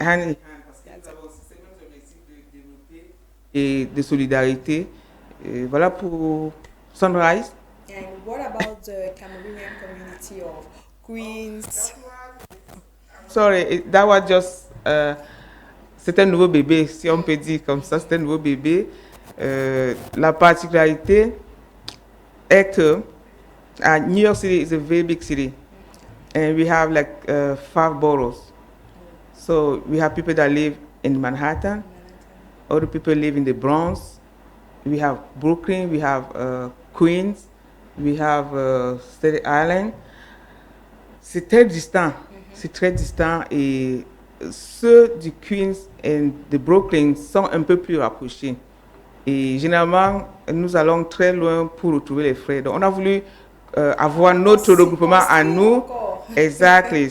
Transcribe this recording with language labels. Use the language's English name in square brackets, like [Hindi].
[English] Hand in hand, [French] parce que nous avons aussi ces mêmes objectifs de développer et de solidarité. Et voilà pour Sunrise. [English] And what about the Cameroonian community of Queens? Sorry, that was just [French] c'est un nouveau bébé, si on peut dire comme ça, c'est un nouveau bébé. La particularité est que [English] New York City is a very big city, and we have like 5 boroughs. So we have people that live in Manhattan, other people live in the Bronx, we have Brooklyn, we have Queens, we have Staten Island. [French] C'est très distant, et ceux du Queens et de Brooklyn sont un peu plus rapprochés. Et généralement, nous allons très loin pour retrouver les frères. Donc on a voulu avoir notre regroupement à nous. [English] Exactly.